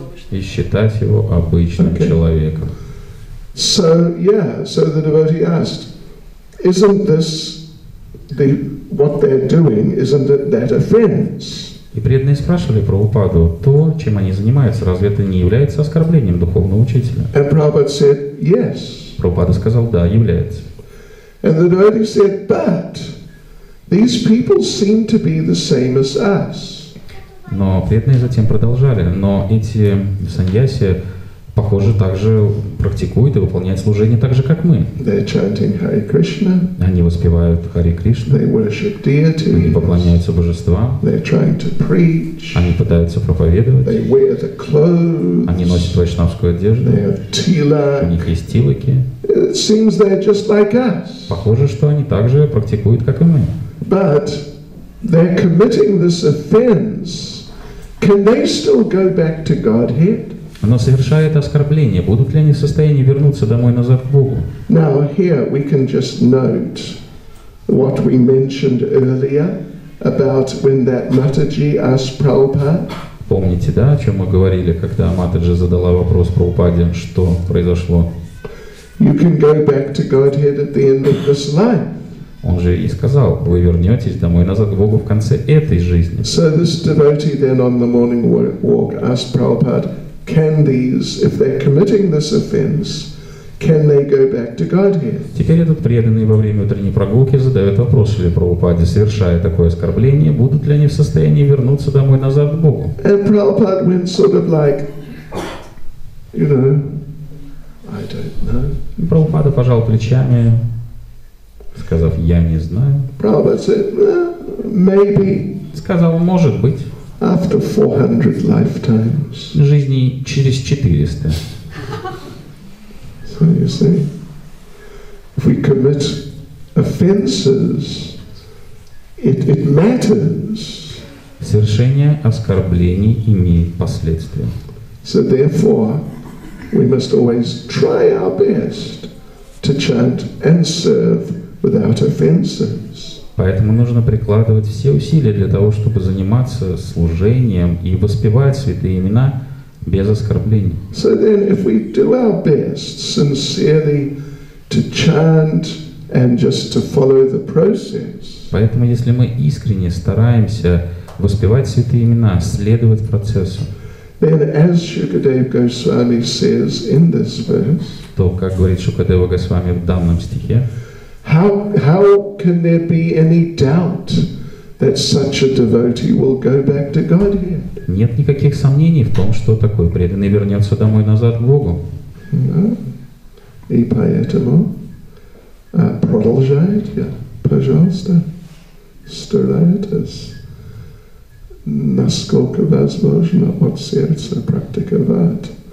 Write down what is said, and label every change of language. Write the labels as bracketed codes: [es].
[ru] И считать его обычным человеком. [en] So the devotee asked, isn't this what they're doing? Isn't it that offense? [ru] И преданные спрашивали Прабхупаду, то, чем они занимаются, разве это не является оскорблением духовного учителя? [en] And Prabhupada said, yes. [ru] Прабхупада сказал, да, является. [en] And the devotee said, but these people seem to be the same as us. [ru] Но преданные затем продолжали, но эти саньяси, похоже, также практикуют и выполняют служение так же, как мы. [en] They're chanting Hare Krishna. [ru] Они воспевают Харе Кришну, [en] They worship [ru] они [en] deities. [ru] поклоняются божествам, [en] They're trying to preach. [ru] они пытаются проповедовать, [en] They wear the clothes. [ru] они носят вайшнавскую одежду, [en] They have [ru] у [en] tila. [ru] них есть тилоки. [en] It seems they're just like us. [ru] Похоже, что они также практикуют, как и мы. [en] But they're committing this offense. Can they still go back to Godhead? [ru] Но совершая это оскорбление, будут ли они в состоянии вернуться домой назад к Богу? [en] Now here we can just note what we mentioned earlier about when that Mataji asked Prabhupada. [ru] Помните, да, о чем мы говорили, когда Матаджи задала вопрос Прабхупаде, что произошло? [en] You can go back to Godhead at the end of this life. [ru] Он же и сказал, вы вернетесь домой назад к Богу в конце этой жизни. [en] So this devotee then on the morning walk asked Prabhupada, can these, if they're committing this offense, can they go back to Godhead? [ru] Теперь этот преданный во время утренней прогулки задает вопрос Шриле Прабхупаде, совершая такое оскорбление, будут ли они в состоянии вернуться домой назад к Богу? [en] And Prabhupada went sort of like, you know, I don't know. [ru] Прабхупада пожал плечами, сказав, я не знаю. [en] Prabhupada said, maybe [ru] Сказал, может быть, [en] after 400 lifetimes. [ru] жизней через 400. [en] So you see, if we commit offenses, it matters. [ru] Совершение оскорблений имеет последствия. [en] So therefore, we must always try our best to chant and serve without offenses. [ru] Поэтому нужно прикладывать все усилия для того, чтобы заниматься служением и воспевать святые имена без оскорблений. [en] So then, if we do our best sincerely to chant and just to follow the process, [ru] Поэтому, если мы искренне стараемся воспевать святые имена, следовать процессу, [en] then as Shukadeva Goswami says in this verse, [ru] то, как говорит Шукадева Госвами в данном стихе, [en] how can there be any doubt that such a devotee will go back to Godhead? [ru] нет никаких сомнений в том, что такой преданный вернется домой назад к Богу. [en] No? [ru] И поэтому продолжайте, пожалуйста, старайтесь, насколько возможно от сердца практиковать.